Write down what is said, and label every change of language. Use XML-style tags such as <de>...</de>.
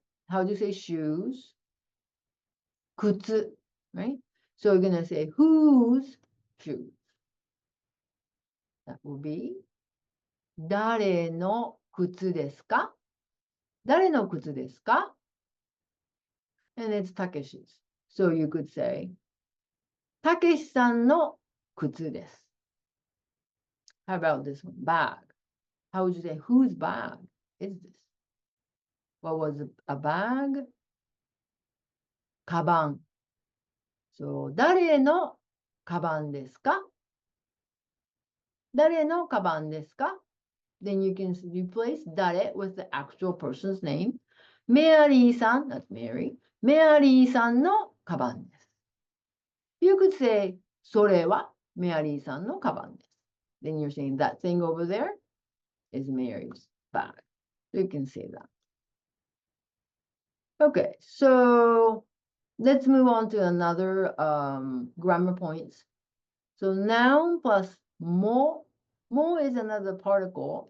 <en>How do you say shoes? Kutsu, right? So we're gonna say whose shoes? That will be</en> <ja>誰の靴ですか? 誰の靴ですか?</ja> <en>And it's Takeshi's. So you could say</en> <ja>たけしさんの靴です.</ja> <en>How about this one? Bag. How would you say whose bag is this? What was a bag? カバン.</en> <ja>So 誰のカバンですか? 誰のカバンですか?</ja> <en>Then you can replace 誰 with the actual person's name.</en> <ja>メアリーさん,</ja> <en>that's Mary.</en> <ja>メアリーさんのカバンです.</ja> <en>You could say</en> <ja>それはメアリーさんのカバンです.</ja> <en>Then you're saying that thing over there is Mary's bag. You can say that. Okay, so let's move on to another grammar points. So noun plus mo. Mo is another particle.</en>